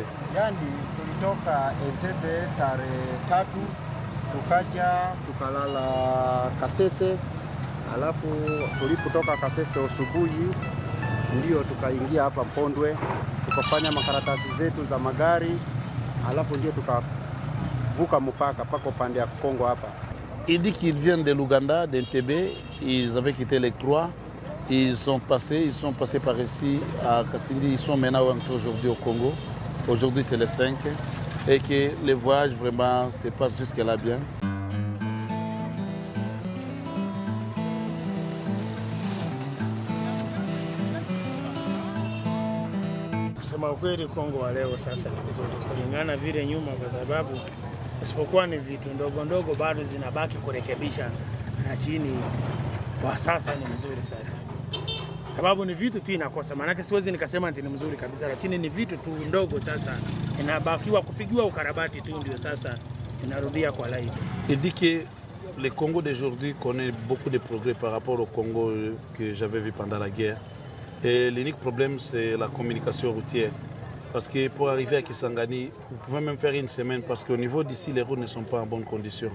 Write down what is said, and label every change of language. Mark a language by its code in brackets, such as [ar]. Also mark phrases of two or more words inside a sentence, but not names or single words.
[sw] Yani tulitoka Entebbe tarehe 3 tukaja tukalala Kasese, alafu tulipotoka Kasese asubuhi ndio tukaingia hapa Mpondwe tukafanya makaratasi zetu za magari, alafu ndio tukavuka mpaka pako pande ya Kongo hapa. [fr] Il dit qu'ils viennent de l'Ouganda, d'Entebbe. Ils avaient quitté les 3. Ils sont passés par ici à Kasindi. Ils sont maintenant entrés aujourd'hui au Congo. Aujourd'hui, c'est le 5. Et que le voyage vraiment se passe jusque-là bien. [sw] Kusema ukweli, Kongo wa leo sasa ni vizuri kulingana vile nyuma, kwa sababu isipokuwa ni vitu ndogo ndogo bado zinabaki kurekebisha, na chini kwa sasa ni mzuri sasa. sababu ni vitu tu inakosa. Maana siwezi nikasema ati ni mzuri kabisa, lakini ni vitu tu ndogo. Sasa inabakiwa kupigiwa ukarabati tu, ndio sasa inarudia kwa laini. [fr] Il dit que le Congo d'aujourd'hui connaît beaucoup de progrès par rapport au Congo que j'avais vu pendant la guerre. Et l'unique problème, c'est la communication routière. Parce que pour arriver à Kisangani, vous pouvez même faire une semaine parce qu'au niveau d'ici, les routes ne sont pas en bonne condition.